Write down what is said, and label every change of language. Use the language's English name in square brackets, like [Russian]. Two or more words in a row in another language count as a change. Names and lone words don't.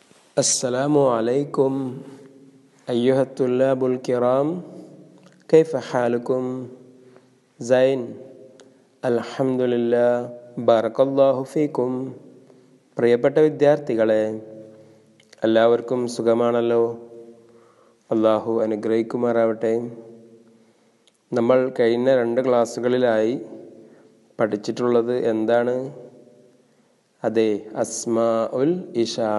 [Arabic] السلام عليكم أيها الطلاب الكرام، كيف حالكم؟ زين الحمد لله بارك الله فيكم. [Malayalam] പ്രിയപ്പെട്ട വിദ്യാർത്ഥികളെ, എല്ലാവർക്കും സുഖമാണല്ലോ? അല്ലാഹു അനുഗ്രഹിക്കുമാറാവട്ടെ. നമ്മൾ കഴിഞ്ഞ 2 ക്ലാസ്സുകളിലായി പഠിച്ചിട്ടുള്ളത് എന്താണ്? [Arabic] അതെ, أسماء الإشارة.